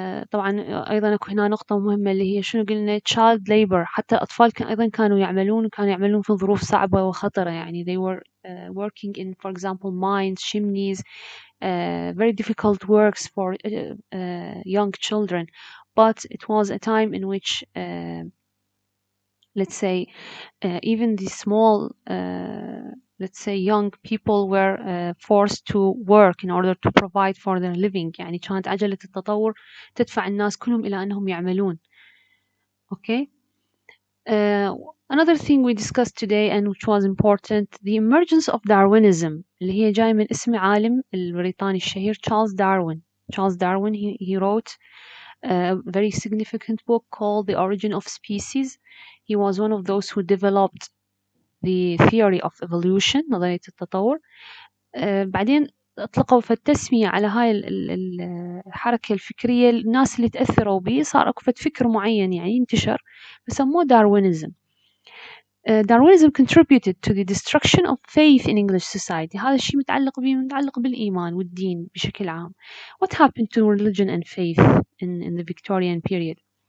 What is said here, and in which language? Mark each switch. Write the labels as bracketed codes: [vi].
[ar] طبعا أيضا أكو هنا نقطة مهمة اللي هي شنو قلنا [en] child labor. [ar] حتى الأطفال أيضا كانوا يعملون في ظروف صعبة وخطرة. [en] يعني they were working in, for example, mines, chimneys, very difficult works for young children. But it was a time in which let's say even the small let's say young people were forced to work in order to provide for their living. [ar] يعني كانت عجلة التطور تدفع الناس كلهم إلى أنهم يعملون. [en] Okay. Uh, Another thing we discussed today and which was important, the emergence of Darwinism [ar] اللي هي جاي من اسم عالم البريطاني الشهير [en] Charles Darwin. Charles Darwin, he wrote a very significant book called The Origin of Species. He was one of those who developed the theory of evolution [ar] نظرية التطور. بعدين أطلقوا في التسمية على هاي الحركة الفكرية الناس اللي تأثروا به صار أكو فكر معين يعني ينتشر فسموه Darwinism. [en] Darwinism contributed to the destruction of faith in English society. [ar] هذا الشيء متعلق بالإيمان والدين بشكل عام. [en] What happened to religion and faith in the Victorian period?